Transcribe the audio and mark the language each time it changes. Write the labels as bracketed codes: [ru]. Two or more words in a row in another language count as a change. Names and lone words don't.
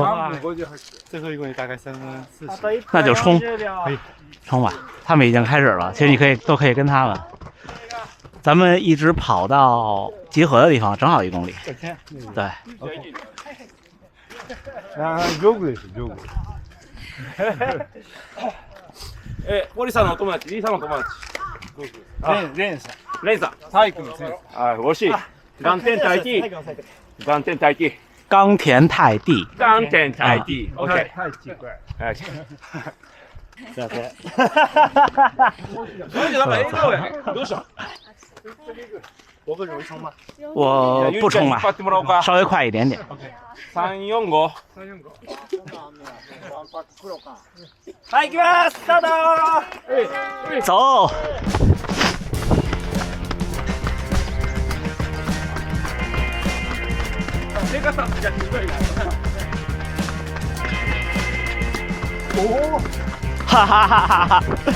[zh] 最后1公里大概3分40。那就冲，可以冲吧。他们已经开始了，其实你都可以跟他们。咱们一直跑到集合的地方，正好1公里。对。 [ja] 上手です。堀さんのお友達、リーさんのお友達。レンさん。レイさん。体育の先生。 [zh] 啊，我是冈田泰地，冈田泰地，冈田泰地。冈田泰地。OK，太奇怪。哎， [ja] すいません。 [zh] 所以他们笑 [ja] や。どうした？ [zh] 我不容易冲吗？我不冲了， [ja] 引っ張ってもらおうか。 [zh] 稍微快一点点。 345。 [ja] はい、行きます。スタート。 [zh] 走。 [ja] 出方じゃひどいな。哈哈哈哈哈！